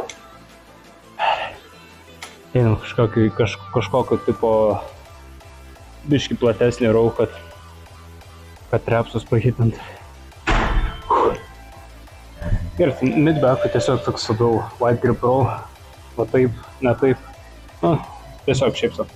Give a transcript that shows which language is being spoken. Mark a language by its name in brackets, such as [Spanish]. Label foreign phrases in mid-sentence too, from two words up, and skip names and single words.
[Lithuanian] Einam kažkokio tipo biški platesnį rau, kad trepsus pahitint. Ir midbacką tiesiog toks labiau [English] wide grip roll, [Lithuanian] va taip, ne taip, nu, tiesiog šiaip su.